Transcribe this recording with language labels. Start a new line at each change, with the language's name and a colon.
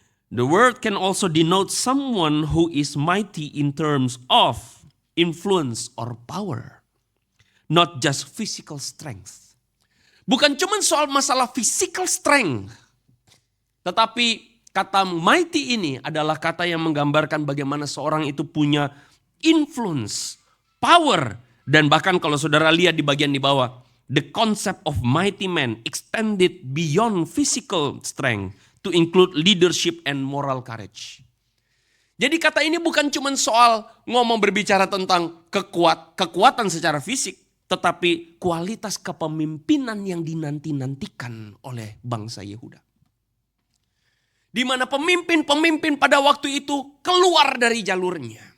English: The word can also denote someone who is mighty in terms of influence or power. Not just physical strength.
Indonesian: Bukan cuma soal masalah physical strength. Tetapi kata mighty ini adalah kata yang menggambarkan bagaimana seorang itu punya influence, power. Dan bahkan kalau saudara lihat di bagian di bawah.
English: The concept of mighty man extended beyond physical strength to include leadership and moral courage.
Indonesian: Jadi kata ini bukan cuma soal ngomong berbicara tentang kekuatan secara fisik. Tetapi kualitas kepemimpinan yang dinanti-nantikan oleh bangsa Yehuda. Di mana pemimpin-pemimpin pada waktu itu keluar dari jalurnya.